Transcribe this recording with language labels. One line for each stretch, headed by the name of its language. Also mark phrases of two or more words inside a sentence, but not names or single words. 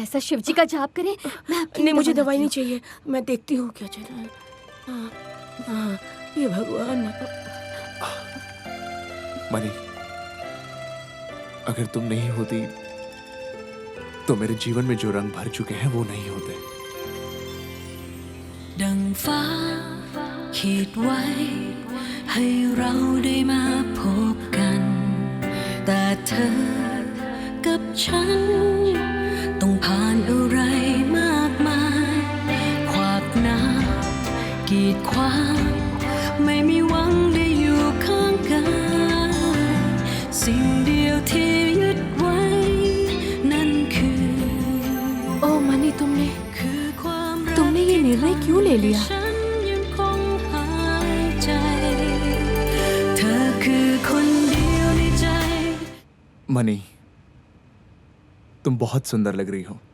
Hindi: ऐसा शिव जी का जाप करें। मैं आपकी नहीं, मुझे दवाई नहीं चाहिए। मैं देखती हूँ क्या चल रहा है। हाँ, ये भगवान। मनी, अगर तुम नहीं होती तो मेरे जीवन में जो रंग भर चुके हैं वो नहीं होते।
Thai: ดังฟ้าขีดไว้ให้เราได้มาพบกันแต่เธอกับฉันต้องผ่านอะไรมากมายขวากน้ำกีดขวางไม่มีหวังได้อยู่ข้างกันสิ่งเดียวที่ยึดไว้นั่นคือ โอ้มานี่
Hindi: तुमने ये निर्णय क्यों ले लिया? मनी, तुम बहुत सुंदर लग रही हो।